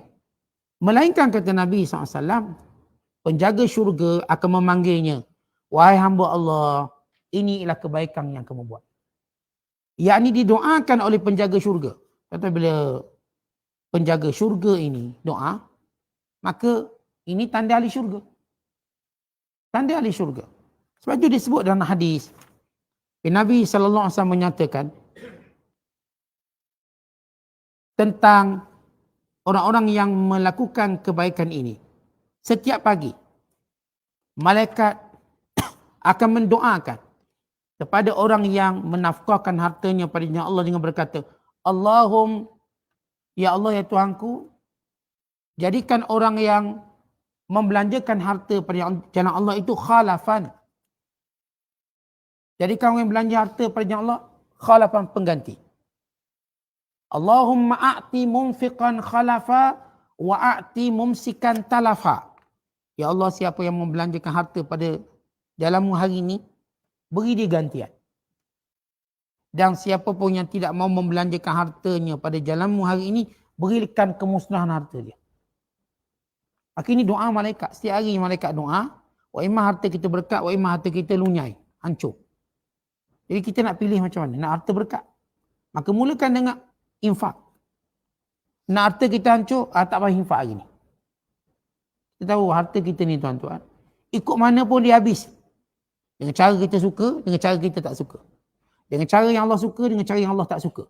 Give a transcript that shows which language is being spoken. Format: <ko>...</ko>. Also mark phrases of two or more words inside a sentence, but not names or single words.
<ms>Melainkan kata Nabi SAW, penjaga syurga akan memanggilnya, wahai hamba Allah, ini ialah kebaikan yang kamu buat. Yakni didoakan oleh penjaga syurga. Kata bila penjaga syurga ini doa, maka ini tanda ahli syurga. Tanda ahli syurga. Sebab itu disebut dalam hadis, Nabi SAW menyatakan tentang orang-orang yang melakukan kebaikan ini. Setiap pagi, malaikat akan mendoakan kepada orang yang menafkahkan hartanya pada jalan Allah dengan berkata, ya Allah ya Tuhanku, jadikan orang yang membelanjakan harta pada jalan Allah itu khalafan. Jadikan orang yang belanja harta pada jalan Allah khalafan, pengganti.</ms> <ar>اللهم أعط منفقا خلفا وأعط ممسكا تلفا.</ar> <ms>Ya Allah, siapa yang membelanjakan harta pada jalanmu hari ini, beri dia gantian. Dan siapa pun yang tidak mau membelanjakan hartanya pada jalanmu hari ini, berikan kemusnahan harta dia. Maka ini doa malaikat. Setiap hari malaikat doa,</ms> <ar>وإما</ar> <ms>harta kita berkat,</ms> <ar>وإما</ar> <ms>harta kita lunyai, hancur. Jadi kita nak pilih macam mana? Nak harta berkat, maka mulakan dengan infak. Nak harta kita hancur, tak payah infak hari ni. Kita tahu harta kita ni tuan-tuan, ikut mana pun dia habis. Dengan cara kita suka, dengan cara kita tak suka. Dengan cara yang Allah suka, dengan cara yang Allah tak suka.</ms>